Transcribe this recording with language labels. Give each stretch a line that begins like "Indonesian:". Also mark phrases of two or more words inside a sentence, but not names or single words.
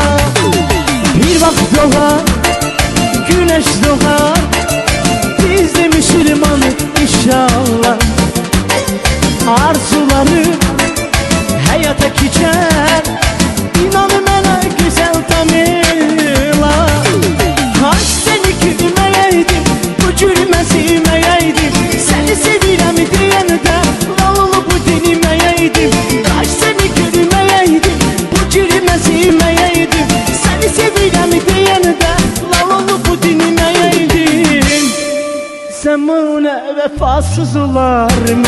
Turkish: Bir vaxt doğar, güneş doğar, biz de Müslümanız inşallah. Arzularım hayata geçer,
Azerbaijani: inan mənə
Turkish: güzel tanıyla.
Azerbaijani: Kaş seni gülməyəydim, bu gülmə sevməyəydim. Səni sevirəm deyəni də lal olub bu dinməyəydim. Kaş seni gülməyəydim, bu gülmə sevməyəydim. Səni sevirəm deyəni də lal olub bu dinməyəydim. Zamana vəfasız olarmı?